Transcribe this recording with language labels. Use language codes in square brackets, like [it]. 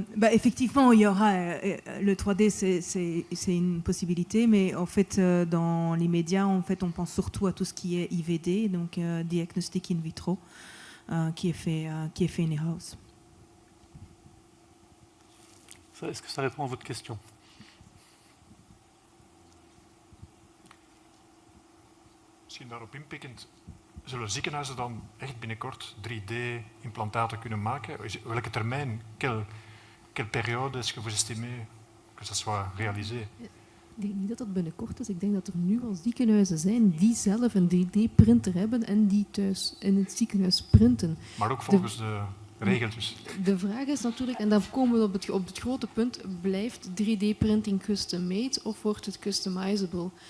[fr] Effectivement, il y aura le 3D, c'est une possibilité, mais en fait, dans l'immédiat, en fait, on pense surtout à tout ce qui est IVD, donc diagnostic in vitro, qui est fait in-house. Est-ce que ça répond à votre question? [nl] Misschien daarop inpikkend, zullen ziekenhuizen dan echt binnenkort 3D-implantaten kunnen maken? Welke termijn, [fr] quelle période est-ce que vous estimez que ça soit réalisé? [nl] Ik denk niet dat dat binnenkort is. Ik denk dat er nu al ziekenhuizen zijn die zelf een 3D-printer hebben en die thuis in het ziekenhuis printen. Maar ook volgens de regeltjes. De vraag is natuurlijk, en dan komen we op het grote punt, blijft 3D-printing custom-made of wordt het customizable?